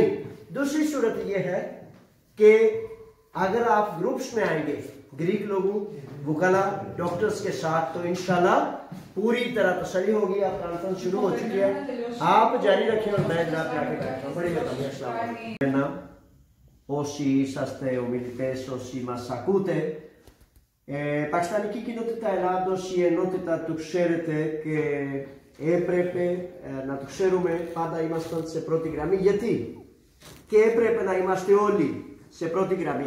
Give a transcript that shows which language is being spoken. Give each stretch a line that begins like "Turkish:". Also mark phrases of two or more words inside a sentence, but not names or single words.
Urdu: دوسری صورت یہ ہے کہ اگر آپ گروپس میں آئیں گے گریک لوگوں، وکلا، ڈاکٹرز کے ساتھ تو ان شاء اللہ پوری طرح تسلی ہوگی. آپ کانفرنس شروع ہو چکی ہے، آپ جاری رکھیں اور میں جناب جا کے بیٹھتا ہوں. بڑی مہربانی.
Greek: Όσοι είσαστε ομιλητές, όσοι μας ακούτε, Πακιστανική κοινότητα Ελλάδος, η ενότητα του ξέρετε και έπρεπε να το ξέρουμε, πάντα ήμασταν σε πρώτη γραμμή. Γιατί? Και έπρεπε να είμαστε όλοι σε πρώτη γραμμή.